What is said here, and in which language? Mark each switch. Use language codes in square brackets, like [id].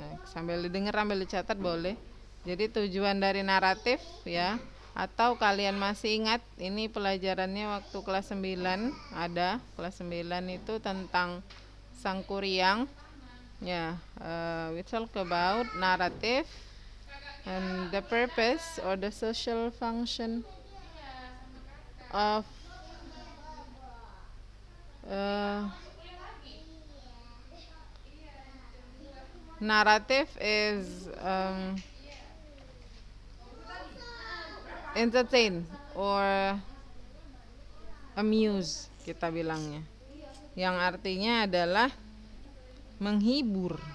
[id] Sambil didengar, sambil dicatat boleh. Jadi tujuan dari naratif ya, atau kalian masih ingat ini pelajarannya waktu kelas 9 ada, kelas 9 itu tentang Sangkuriang ya. [en] We talk about narrative and the purpose or the social function of narrative is entertain or amuse [id] kita bilangnya, yang artinya adalah menghibur.